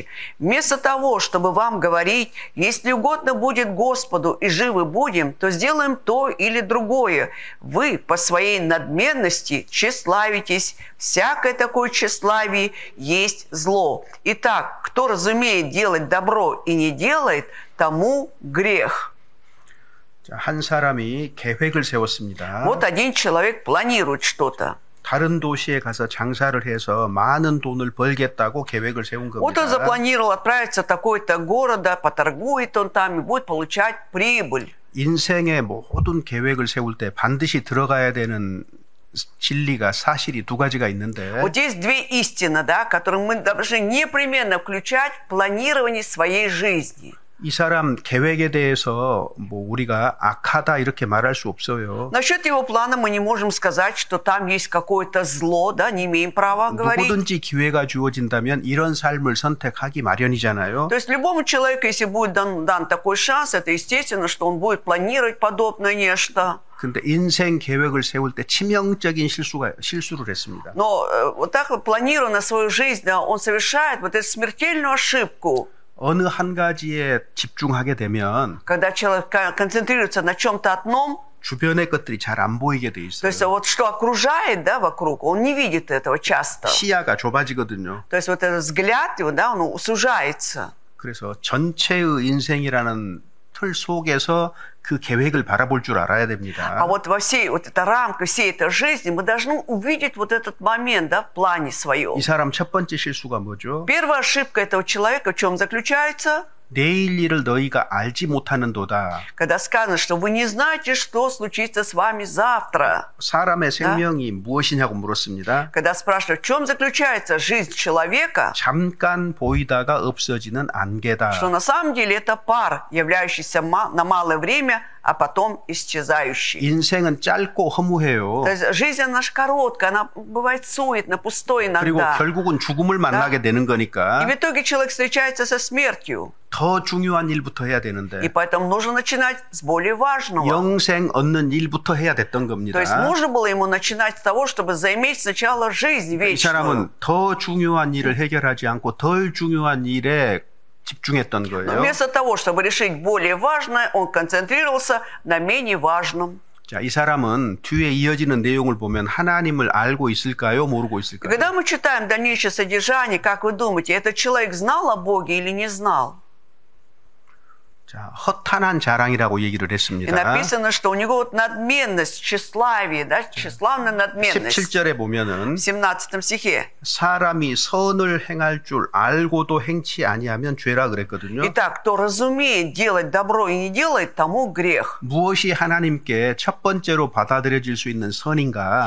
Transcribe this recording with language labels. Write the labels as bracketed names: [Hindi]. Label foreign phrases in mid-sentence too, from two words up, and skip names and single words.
[Russian] Вместо того, чтобы вам говорить, если угодно будет Господу и живы будем, то сделаем то или другое. Вы по своей надменности тщеславитесь. Всякое такое тщеславие есть зло. Итак, кто разумеет делать добро и не делает, тому грех». [Korean] 자, 한 사람이 계획을 세웠습니다. [Russian] Вот один человек планирует что-то. [Korean] 다른 도시에 가서 장사를 해서 많은 돈을 벌겠다고 계획을 세운 [Russian] Вот он [Korean] 겁니다. [Russian] запланировал отправиться в такой-то город, поторгует он там и будет получать прибыль. [Korean] 인생의 모든 계획을 세울 때 반드시 들어가야 되는 진리가 사실이 두 가지가 있는데 [Russian] Вот есть две истины, да, которые мы должны непременно включать в планирование своей жизни. [Korean] 이 사람 계획에 대해서 뭐 우리가 악하다 이렇게 말할 수 없어요. [Russian] Насчет его плана мы не можем сказать, что там есть какое-то зло, да, не имеем права говорить. [Korean] 누구든지 기회가 주어진다면 이런 삶을 선택하기 마련이잖아요. [Russian] То есть любому человеку, если будет дан такой шанс, это естественно, что он будет планировать подобное нечто. [Korean] 근데 인생 계획을 세울 때 치명적인 실수를 했습니다. [Russian] Но вот так вот планируя на свою жизнь, да, он совершает вот эту смертельную ошибку. [Korean] 어느 한 가지에 집중하게 되면 [Russian] Когда человек концентрируется на чем-то одном, [Korean] 주변의 것들이 잘 안 보이게 돼 [Russian] то есть [Korean] 있어요. [Russian] вот что окружает, да, вокруг, он не видит этого часто. [Korean] 시야가 좁아지거든요. [Russian] То есть вот этот взгляд его, да, он сужается. [Korean] 그래서 전체의 인생이라는 틀 속에서 그 계획을 바라볼 줄 알아야 됩니다. [Russian] А вот во всей вот этой рамке, всей этой жизни мы должны увидеть вот этот момент, да, в плане своем. [Korean] 이 사람 첫 번째 실수가 뭐죠? [Russian] Первая ошибка этого человека в чем заключается? [Korean] 내일 일을 너희가 알지 못하는도다. [Russian] Когда сказано, что вы не знаете, что случится с вами завтра. [Korean] 사람의 생명이 무엇이냐고 물었습니다. [Russian] Когда спрашивают, в чем заключается жизнь человека, [Korean] 잠깐 보이다가 없어지는 안개다. [Russian] что на самом деле это пар, являющийся на малое время, а потом исчезающий. [Korean] 인생은 짧고 허무해요. [Russian] То есть жизнь наша короткая, она бывает суетна, пустой [Korean] 그리고 [Russian] иногда. [Korean] 결국은 죽음을 만나게 되는 [Russian] И [Korean] 거니까 [Russian] в итоге человек встречается со смертью. [Korean] 더 중요한 일부터 해야 [Russian] И [Korean] 되는데 [Russian] поэтому нужно начинать с более важного. [Korean] 영생 얻는 일부터 해야 됐던 겁니다. [Russian] То есть нужно было ему начинать с того, чтобы заиметь сначала жизнь [Korean] 이 [Russian] вечную. [Korean] 사람은 더 중요한 일을 해결하지 않고 덜 중요한 일에 집중했던 [Russian] Но [Korean] 거예요. [Russian] вместо того, чтобы решить более важное, он концентрировался на менее важном. [Korean] 자, 이 사람은 뒤에 이어지는 내용을 보면 하나님을 알고 있을까요? 모르고 [Russian] И [Korean] 있을까요? [Russian] когда мы читаем дальнейшее содержание, как вы думаете, этот человек знал о Боге или не знал? [Korean] 자, 허탄한 자랑이라고 얘기를 [Russian] И [Korean] 했습니다. [Russian] написано, что у него вот надменность, тщеславие, да, тщеславная надменность. [Korean] 17절에 보면은 [Russian] В 17 стихе. [Korean] 사람이 선을 행할 줄 알고도 행치 아니하면 죄라 그랬거든요. [Russian] Итак, кто разумеет делать добро и не делает, тому грех. [Korean] 무엇이 하나님께 첫 번째로 받아들여질 수 있는 선인가?